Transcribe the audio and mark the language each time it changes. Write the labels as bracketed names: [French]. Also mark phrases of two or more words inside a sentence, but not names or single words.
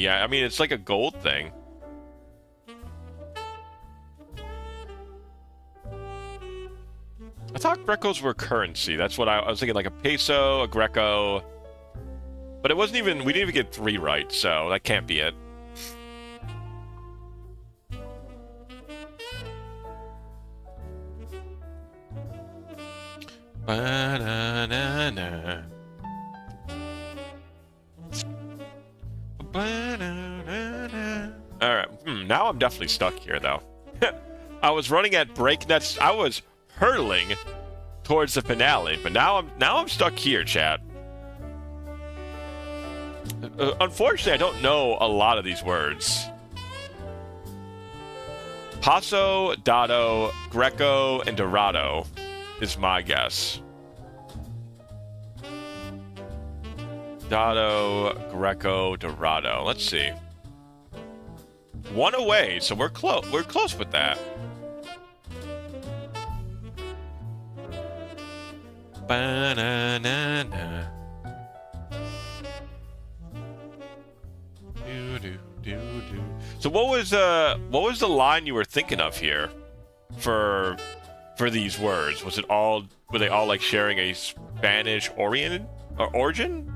[English] Yeah, I mean, it's like a gold thing. I thought Grecos were currency. That's what I was thinking, like a peso, a Greco. But it wasn't even, we didn't even get 3 right, so that can't be it. Ba-na-na-na. Ba-na-na-na. All right, now I'm definitely stuck here, though. I was running at breakneck. I was hurtling towards the finale, but now I'm stuck here, chat. Unfortunately, I don't know a lot of these words. Paso, Dado, Greco, and Dorado is my guess. Dado, Greco, Dorado. Let's see. 1 away, so we're close. We're close with that. Ba-na-na-na. So what was the line you were thinking of here for these words? Was it all, were they all like sharing a Spanish oriented or origin?